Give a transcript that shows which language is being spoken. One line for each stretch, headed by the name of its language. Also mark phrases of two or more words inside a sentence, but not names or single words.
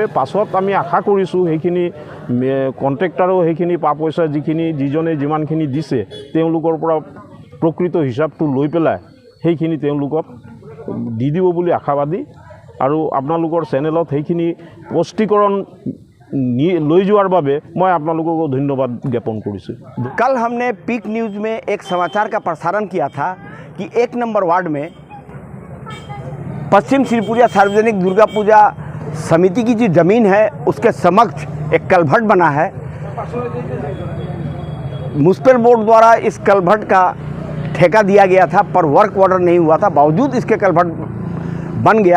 Assamese: পাছত আমি আশা কৰিছোঁ সেইখিনি কণ্ট্ৰেক্টাৰেও সেইখিনি পা পইচা যিজনে যিমানখিনি দিছে তেওঁলোকৰ পৰা প্ৰকৃত হিচাপটো লৈ পেলাই সেইখিনি তেওঁলোকক দি দিব বুলি আশাবাদী। আৰু আপোনালোকৰ চেনেলত সেইখিনি স্পষ্টীকৰণ লৈ যোৱাৰ বাবে মই আপোনালোকক ধন্যবাদ জ্ঞাপন কৰিছোঁ।
Hindi: कल हमने पीक न्यूज़ में एक समाचार का प्रसारण किया था कि 1 नंबर वार्ड में पश्चिम श्रीपुरिया सार्वजनिक दुर्गा पूजा समिति की जो ज़मीन है उसके समक्ष एक कलभट बना है।
English: municipal board
Hindi: द्वारा इस कलभट का ठेका दिया गया था, पर
English: work order
Hindi: नहीं हुआ था, बावजूद इसके कलभट बन गया।